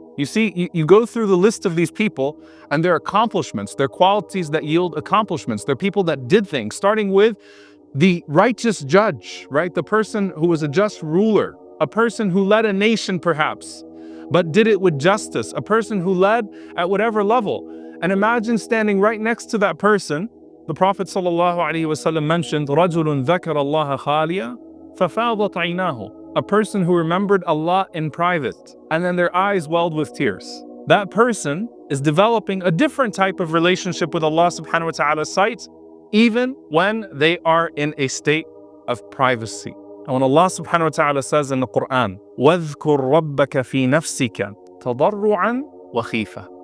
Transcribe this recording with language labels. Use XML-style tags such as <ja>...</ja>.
<en>You see, you go through the list of these people and their accomplishments, their qualities that yield accomplishments. They're people that did things, starting with the righteous judge, right? The person who was a just ruler, a person who led a nation perhaps, but did it with justice, a person who led at whatever level. And imagine standing right next to that person. The Prophet ﷺ mentioned,</en> <ar>رَجُلٌ ذَكَرَ اللَّهَ خَالِيًا فَفَاضَتْ عَيْنَاهُ.</ar> <en>A person who remembered Allah in private, and then their eyes welled with tears. That person is developing a different type of relationship with Allah subhanahu wa ta'ala's sight, even when they are in a state of privacy. And when Allah subhanahu wa ta'ala says in the Quran,</en> <ar>وَاذْكُرْ رَبَّكَ فِي نَفْسِكَ تَضَرُّعًا وَخِيفَةً.</ar>